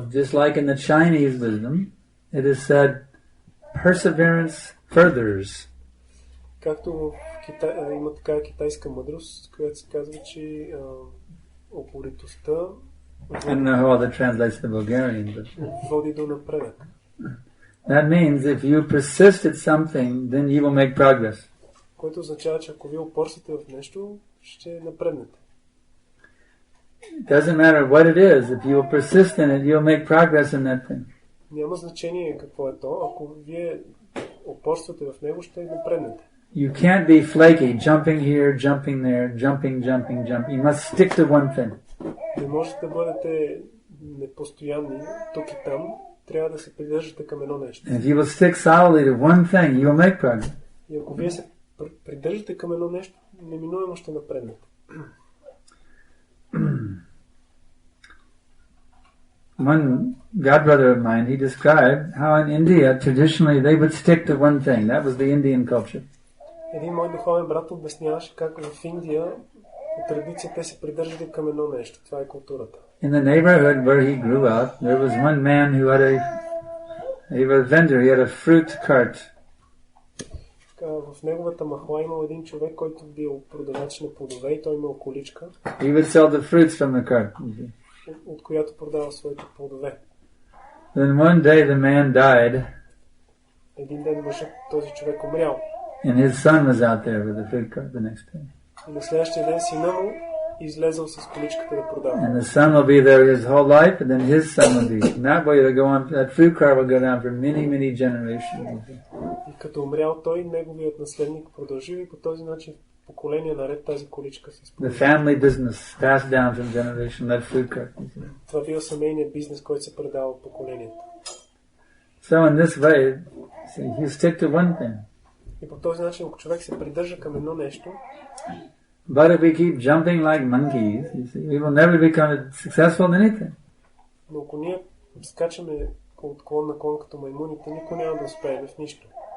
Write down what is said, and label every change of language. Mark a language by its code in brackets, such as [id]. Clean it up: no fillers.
[en] Just like in the Chinese wisdom, it is said, perseverance furthers. [bg] Както в Китай има такава китайска мъдрост, която се казва, че упоритостта [en] I don't know how that translates to Bulgarian, but [bg] води до напредък. [en] That means if you persist at something, then you will make progress. [bg] Което означава, че ако вие упорствате в нещо, ще напреднете. [en] It doesn't matter what it is. If you will persist in it, you'll make progress in that thing. [bg] Няма значение какво е то. Ако вие упорствате в него, ще напреднете. [en] You can't be flaky, jumping here, jumping there, jumping. You must stick to one thing. [bg] Не можете да бъдете непостоянни тук и там. Трябва да се придържате към едно нещо. [en] If you will stick solidly to one thing, you will make progress. [bg] И ако вие се придържате към едно нещо, неминуемо ще напреднете. [en] One godbrother of mine, he described how in India, traditionally, they would stick to one thing. That was the Indian culture. [bg] Един мой духовен брат обясняваше как в Индия по традиция те се придържали към едно нещо. Това е културата. [en] In the neighborhood where he grew up, there was one man who had he was a vendor, he had a fruit cart. [bg] В неговата махла имал един човек, който бил продавач на плодове и той имал количка. [en] He would sell the fruits from the cart. [bg] От която продава своите плодове. [en] Then one day the man died. [bg] Един ден този човек умрял. [en] And his son was out there with the fruit cart the next day. [bg] И на следващия ден сина му излезъл с количката да продава. [en] And the son will be there his whole life, and then his son will be. And that way it'll go on. That fruit cart will go down for many generations. [bg] И като умрял той, неговият наследник продължил и по този начин поколение наред тази количка се спомня. [en] The family business passed down from generation. That fruit cart. [bg] Това бил семейният бизнес, който се предава от поколението. [en] So in this way, you stick to one thing. [bg] И по този начин, ако човек се придържа към едно нещо, [en] but if we keep jumping like monkeys, you see, we will never become successful in anything. [bg] Но ако ние скачаме от клон на клон като маймуните, никой няма да успее в нищо.